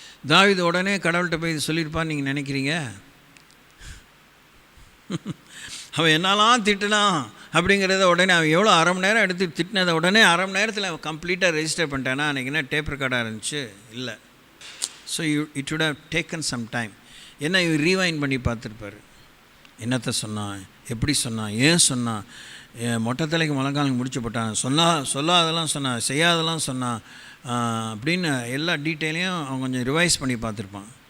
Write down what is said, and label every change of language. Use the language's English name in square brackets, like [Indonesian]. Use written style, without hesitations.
[Tamil] தாவீது உடனே கடவுள்கிட்ட போய் இது சொல்லியிருப்பான்னு நீங்கள் நினைக்கிறீங்க? அவன் என்னெல்லாம் திட்டினான் அப்படிங்கிறத உடனே அவன் எவ்வளோ 1/2 மணி நேரம் எடுத்து திட்டினதை உடனே 1/2 மணி நேரத்தில் அவன் கம்ப்ளீட்டாக ரெஜிஸ்டர் பண்ணிட்டானா? அன்றைக்கி என்ன டேப் ரெக்கார்டாக இருந்துச்சு? இல்லை. [English] So it would have taken some time. [Tamil] என்ன இவர் ரீவைண்ட் பண்ணி பார்த்துருப்பார். என்னத்தை சொன்னான், எப்படி சொன்னான், ஏன் சொன்னான், மொட்டை தலைக்கு முழங்காலுக்கு முடிச்சு போட்டான், சொல்லாதெல்லாம் சொன்னான், செய்யாதெல்லாம் சொன்னான் அப்படின்னு எல்லா டீட்டெயிலையும் அவன் கொஞ்சம் ரிவைஸ் பண்ணி பார்த்துருப்பான்.